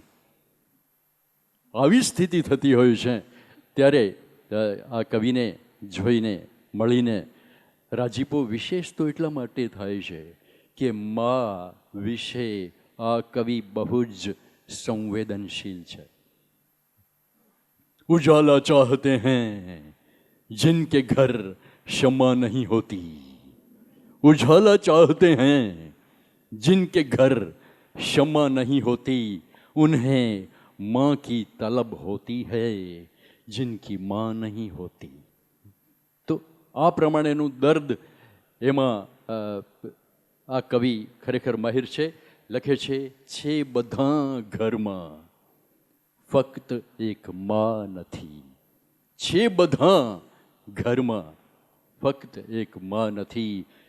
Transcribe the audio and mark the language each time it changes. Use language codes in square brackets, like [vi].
[gu] આવી સ્થિતિ થતી હોય છે. ત્યારે આ કવિને જોઈને, મળીને રાજીપો વિશેષ તો એટલા માટે થાય છે કે મા વિશે આ કવિ બહુ જ સંવેદનશીલ છે. [hi] ઉજાલા ચાહતે हैं जिनके घर क्षमा नहीं होती, उजाला चाहते हैं जिनके घर क्षमा नहीं होती, उन्हें माँ की तलब होती है जिनकी माँ नहीं होती. [gu] તો આ પ્રમાણેનું દર્દ એમાં આ કવિ ખરેખર માહિર છે. લખે છે બધા ઘરમાં ફક્ત એક માં નથી. છે બધા ઘરમાં ફક્ત એક માં નથી.